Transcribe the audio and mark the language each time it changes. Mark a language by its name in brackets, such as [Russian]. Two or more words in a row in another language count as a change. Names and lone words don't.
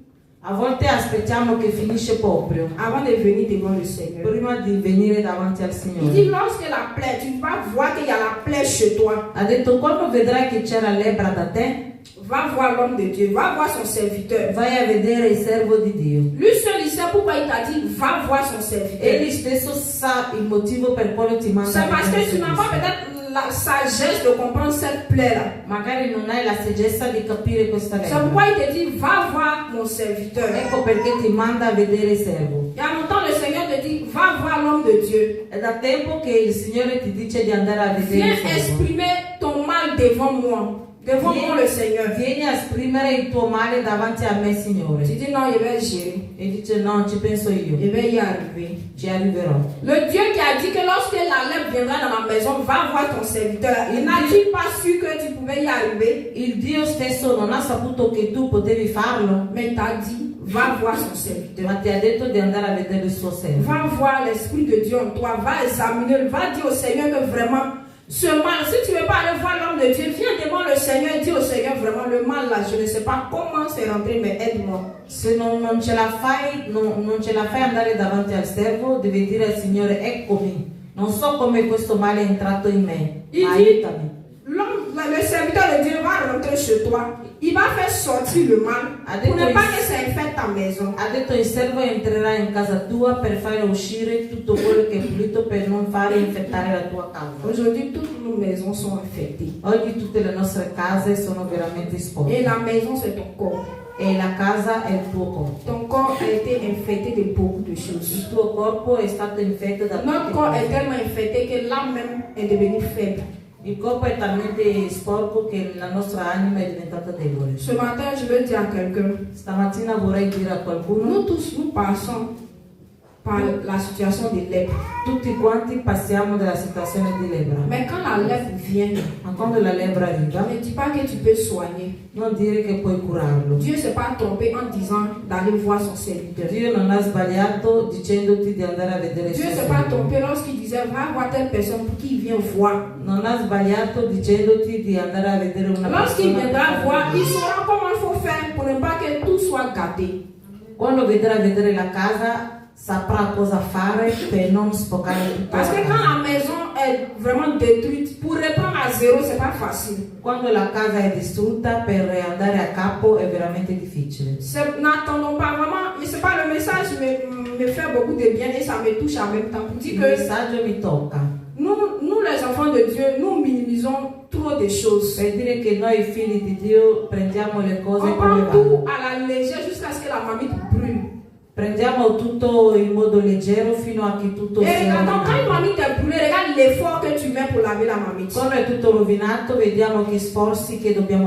[Italian] A volte aspettiamo che finisce proprio [French] avant de venir devant le Seigneur. [Italian] prima di venire davanti al [French] Il [Italian] Signore. [French] dit lorsque la plaie, tu vas voir qu'il y a la plaie chez toi. [Italian] Ha detto, quando vedrai che c'è la lebbra da te, [French] va voir l'homme de Dieu, va voir son serviteur. [Italian] vai a vedere il servo di Dio. [French] Lui seul, il sait pourquoi il t'a dit, va voir son serviteur. [Italian] Egli stesso sa il motivo per quale ti manda [French] C'est [Italian] a [French] parce [Italian] vedere [French] que tu n'as [Italian] Gesù. [French] pas peut-être la sagesse de comprendre cette plaie-là. [Italian] Magari non hai la saggezza di capire questa [French] C'est [Italian] lettera. [French] pourquoi il te dit, va voir mon serviteur. [Italian] Ecco perché ti manda a vedere il servo. [French] Il y a longtemps, le Seigneur te dit, va voir l'homme de Dieu. [Italian] È da tempo che il Signore ti dice di andare a vedere [French] Viens [Italian] il servo. [French] exprimer ton mal devant moi. Devant moi, le Seigneur. [Italian] Vieni a esprimere il tuo male davanti a me, [French] Tu [Italian] Signore. [French] dis, non, je vais gérer. [Italian] E dice no, ci penso io, [French] Je vais y arriver. [Italian] ci arriverò. [French] Le Dieu qui a dit que lorsque la lèpre viendra dans ma maison, va voir ton serviteur. Il n'a-t-il pas su que tu pouvais y arriver? [Italian] Il Dio stesso non ha saputo che tu potevi farlo, [French] Mais il t'a dit, va voir son serviteur. [Italian] ma ti ha detto di andare a vedere il suo servo. [French] Va voir l'Esprit de Dieu en toi. Va examiner. Va dire au Seigneur que vraiment, ce mal, si tu ne veux pas aller voir l'homme de Dieu, viens devant le Seigneur et dis au Seigneur vraiment, le mal là, je ne sais pas comment c'est rentré, mais aide-moi. [Italian] Se non ce la fai, non ce la fai andare davanti al servo, devi dire al Signore, eccomi, non so come questo male è entrato in me, ma aiutami. [French] Le serviteur de Dieu va rentrer chez toi. Il va faire sortir le mal pour ne pas que ça infecte ta maison. [Italian] Ha detto il servo entrerà in casa tua per fare uscire tutto quello che è pulito per non fare infettare la tua casa. [French] Aujourd'hui, toutes nos maisons sont infectées. [Italian] Oggi tutte le nostre case sono veramente [French] Et [Italian] sporche. [French] la maison, c'est ton corps. [Italian] E la casa è il tuo corpo. [French] Ton corps a été infecté de beaucoup de choses. [Italian] Il tuo corpo è stato infetto da [French] Notre [Italian] tutte [French] corps est [Italian] cose. [French] tellement infecté que l'âme même est devenue faible. [Italian] Il corpo è talmente sporco che la nostra anima è diventata debole. [French] Ce matin, je veux dire à quelqu'un, [Italian] Stamattina vorrei dire a qualcuno, [French] nous tous, nous passons par la situation de lèpre. [Italian] tutti quanti passiamo dalla situazione di lebbra. [French] Mais quand la lèpre vient, [Italian] Ma quando la lebbra arriva, [French] ne dis pas que tu peux soigner. [Italian] non dire che puoi curarlo. [French] Dieu ne s'est pas trompé en disant d'aller voir son serviteur. [Italian] Dio non ha sbagliato dicendoti di andare a vedere il [French] Dieu [Italian] suo [French] ne s'est pas [Italian] servo. [French] trompé lorsqu'il disait va voir telle personne pour qu'il vienne voir. [Italian] Non ha sbagliato dicendoti di andare a vedere una [French] Lorsqu'il [Italian] persona. [French] viendra voir, il saura comment il faut faire pour ne pas que tout soit gâté. [Italian] Quando vedrà vedere la casa, saprà cosa fare per non spoccare tutto. [French] Parce que quand la maison est vraiment détruite, pour reprendre à zéro, c'est pas facile. [Italian] Quando la casa è distrutta, per andare a capo è veramente difficile. [French] N'attendons pas vraiment. Je sais pas, le message me fait beaucoup de bien et ça me touche en même temps. Pour dire [Italian] Il [French] que [Italian] messaggio mi tocca. [French] nous, les enfants de Dieu, nous minimisons trop de choses. [Italian] Per dire che noi figli di Dio prendiamo le cose [French] On [Italian] come [French] prend tout [Italian] vanno. [French] à la légère jusqu'à ce que la mamie brûle. [Italian] Prendiamo tutto in modo leggero fino a che tutto [French] Et [Italian] sia [French] regarde, quand une [Italian] rovinato. [French] mamie t'est brûlée, regarde l'effort que tu mets pour laver la mamie. [Italian] Quando è tutto rovinato, vediamo che sforzi che dobbiamo